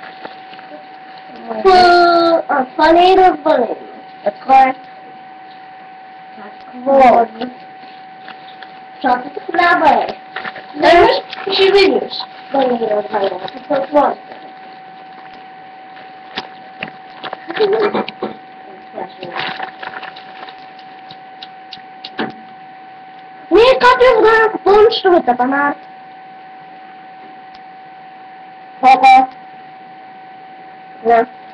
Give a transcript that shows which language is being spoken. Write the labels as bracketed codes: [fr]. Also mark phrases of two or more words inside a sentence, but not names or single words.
[bg] Това не е развален. Така е. Какво? Защото хляба е. Ще видиш. Да не е развален. Какво е? [ru] Не, Как я знаю, помню, что это фонарь. [bg] Ого. Да.